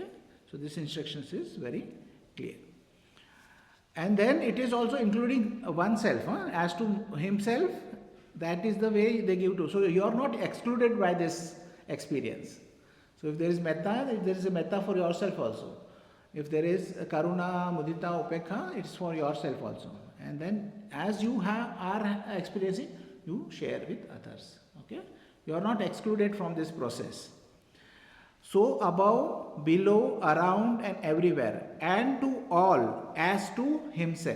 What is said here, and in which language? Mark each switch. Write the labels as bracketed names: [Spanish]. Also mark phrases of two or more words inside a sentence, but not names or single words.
[English] So this instructions is very clear. And then it is also including oneself, as to himself. That is the way they give to. So you are not excluded by this experience. So if there is metta, there is a metta for yourself also. If there is [Pali] karuna, mudita, upekha, [English] it's for yourself also. And then as you are experiencing, you share with others. Okay? You are not excluded from this process. So above, below, around and everywhere, and to all as to himself.